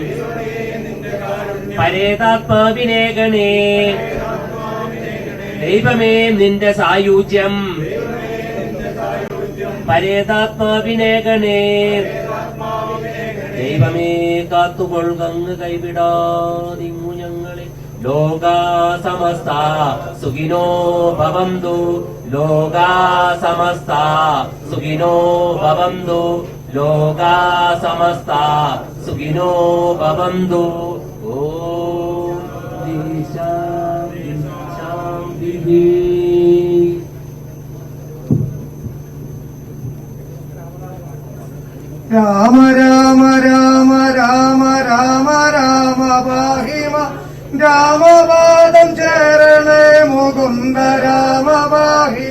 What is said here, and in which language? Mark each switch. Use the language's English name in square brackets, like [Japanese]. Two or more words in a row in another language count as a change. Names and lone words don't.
[Malayalam] പരേതാത്മാവിനെ ഗണേ, ദൈവമേ നിന്റെ സായുജ്യം. പരേതാത്മാവിനെ ഗണേ, ദൈവമേ കാത്തുകൊള്ളുകങ്ങ് കൈവിടാതിങ്ങു ഞങ്ങളെ. [Sanskrit] ലോകാ സമസ്ത സുഖിനോ ഭവന്തു, ലോകാ സമസ്ത സുഖിനോ ഭവന്തു, ലോകാ സമസ്ത സുഖിനോ ഭവന്തു. ഓം ശാന്തി ശാന്തി. [Malayalam] രാമ രാമ രാമ രാമ രാമ രാമ പാഹിമ, രാമപാദം ചേരണേ മുകുന്ദ രാമ പാഹിമ.